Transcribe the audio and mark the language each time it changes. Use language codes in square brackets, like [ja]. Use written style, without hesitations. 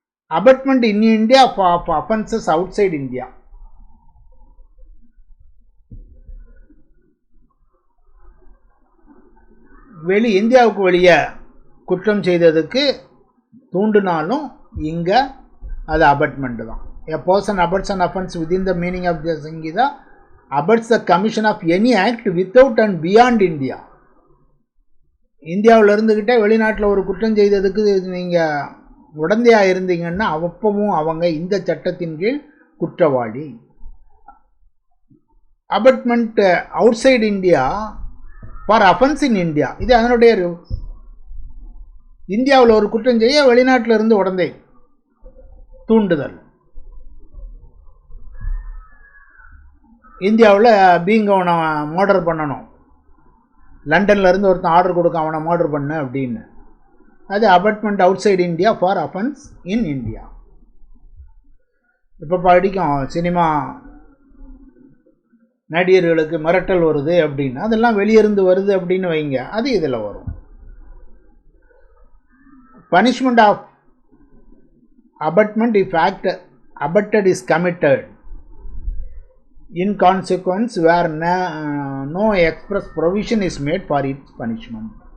[en] Abetment in India for offences outside India. [ta] இந்தியாவுக்கு வெளியே குற்றம் செய்ததுக்கு தூண்டினாலும் இங்கே அது அபட்மெண்ட் தான். [en] A person abuts an offense within the meaning of the Sangita abuts the commission of any act without and beyond India. [ta] இந்தியாவில் இருந்துக்கிட்டே வெளிநாட்டில் ஒரு குற்றம் செய்ததுக்கு நீங்கள் உடந்தையாக இருந்தீங்கன்னா அப்பவும் அவங்க இந்த சட்டத்தின் கீழ் குற்றவாளி. [en] abetment outside India for offence in India, [ta] இது அதனுடைய இந்தியாவில் ஒரு குற்றம் செய்ய வெளிநாட்டில் இருந்து உடந்தை தூண்டுதல். இந்தியாவில் பீங்க அவனை மர்டர் பண்ணணும், லண்டனில் இருந்து ஒருத்தன் ஆர்டர் கொடுக்க அவனை மர்டர் பண்ணு அப்படின்னு, அது [en] Abetment outside India for offence in India. [ta] இப்போ படிக்கும் சினிமா நடிகர்களுக்கு மிரட்டல் வருது அப்படின்னா அதெல்லாம் வெளியிருந்து வருது அப்படின்னு வைங்க, அது இதில் வரும். [en] Punishment of abutment if act abutted is committed in consequence where no express provision is made for its punishment.